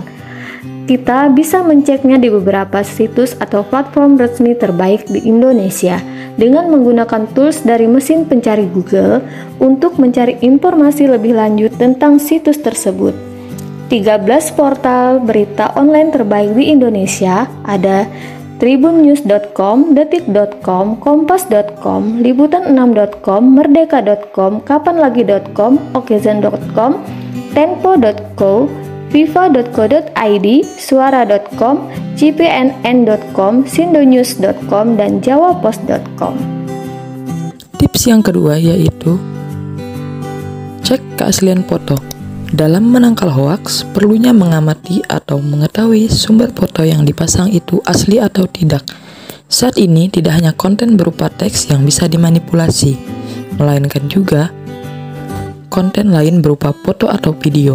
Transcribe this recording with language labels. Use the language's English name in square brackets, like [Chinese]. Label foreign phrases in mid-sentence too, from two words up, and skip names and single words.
[Indonesian] Kita bisa menceknya di beberapa situs atau platform resmi terbaik di Indonesia dengan menggunakan tools dari mesin pencari Google untuk mencari informasi lebih lanjut tentang situs tersebut. 13 portal berita online terbaik di Indonesia ada tribunnews.com, detik.com, kompas.com, liputan6.com, merdeka.com, kapanlagi.com, okezen.com, tempo.co, viva.co.id, suara.com, cpnn.com, sindonews.com, dan jawapost.com. Tips yang kedua yaitu cek keaslian foto. Dalam menangkal hoaks, perlunya mengamati atau mengetahui sumber foto yang dipasang itu asli atau tidak. Saat ini tidak hanya konten berupa teks yang bisa dimanipulasi, melainkan juga konten lain berupa foto atau video.